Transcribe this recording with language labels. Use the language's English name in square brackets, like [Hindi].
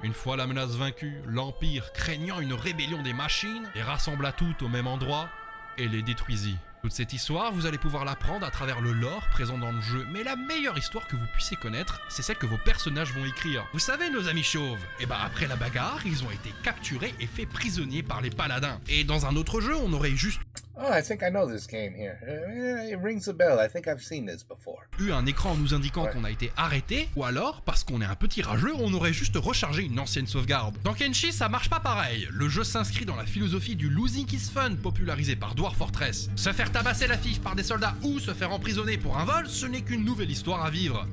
[French] Une fois la menace vaincue, l'Empire, craignant une rébellion des machines, les rassembla toutes au même endroit et les détruisit. Toute cette histoire, vous allez pouvoir l'apprendre à travers le lore présent dans le jeu, mais la meilleure histoire que vous puissiez connaître, c'est celle que vos personnages vont écrire. Vous savez, nos amis chauves, et bah après la bagarre, ils ont été capturés et faits prisonniers par les paladins. Et dans un autre jeu, on aurait juste... [English] Oh, I think I know this game here. It rings a bell. I think I've seen this before. [French] Eu un écran nous indiquant qu'on a été arrêté, ou alors, parce qu'on est un petit rageux, on aurait juste rechargé une ancienne sauvegarde. Dans Kenshi, ça marche pas pareil. Le jeu s'inscrit dans la philosophie du losing is fun, popularisé par Dwarf Fortress. Se faire tabasser la fif par des soldats ou se faire emprisonner pour un vol, ce n'est qu'une nouvelle histoire à vivre.